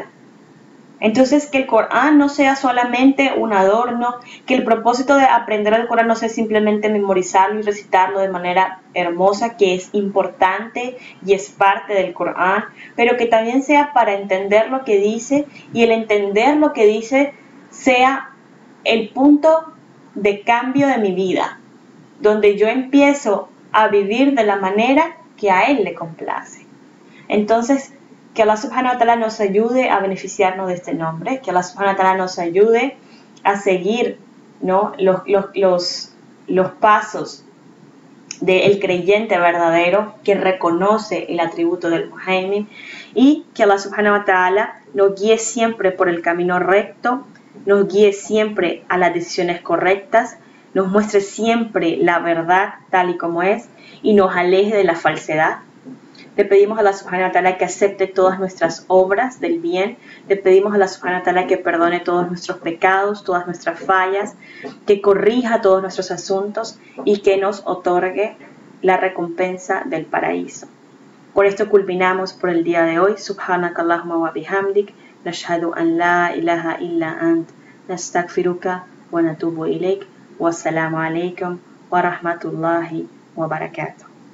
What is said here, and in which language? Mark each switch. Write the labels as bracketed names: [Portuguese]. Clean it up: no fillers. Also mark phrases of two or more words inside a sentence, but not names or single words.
[Spanish] Entonces, que el Corán no sea solamente un adorno, que el propósito de aprender el Corán no sea simplemente memorizarlo y recitarlo de manera hermosa, que es importante y es parte del Corán, pero que también sea para entender lo que dice, y el entender lo que dice sea el punto de cambio de mi vida, donde yo empiezo a vivir de la manera que a Él le complace. Entonces, que Allah [Arabic] سبحانه وتعالى [Spanish] nos ayude a beneficiarnos de este nombre, que Allah [Arabic] سبحانه وتعالى [Spanish] nos ayude a seguir, ¿no?, los pasos del creyente verdadero que reconoce el atributo del muhaimin, y que Allah [Arabic] سبحانه وتعالى [Spanish] nos guíe siempre por el camino recto, nos guíe siempre a las decisiones correctas, nos muestre siempre la verdad tal y como es y nos aleje de la falsedad. Le pedimos a Allah [Arabic] سبحانه وتعالى [Spanish] que acepte todas nuestras obras del bien. Le pedimos a Allah [Arabic] سبحانه وتعالى [Spanish] que perdone todos nuestros pecados, todas nuestras fallas, que corrija todos nuestros asuntos y que nos otorgue la recompensa del paraíso. Por esto culminamos por el día de hoy. [Arabic] سبحانك اللهم وبحمدك، نشهد أن لا إله إلا أنت، نستغفرك ونتوب إليك. والسلام عليكم ورحمة الله وبركاته.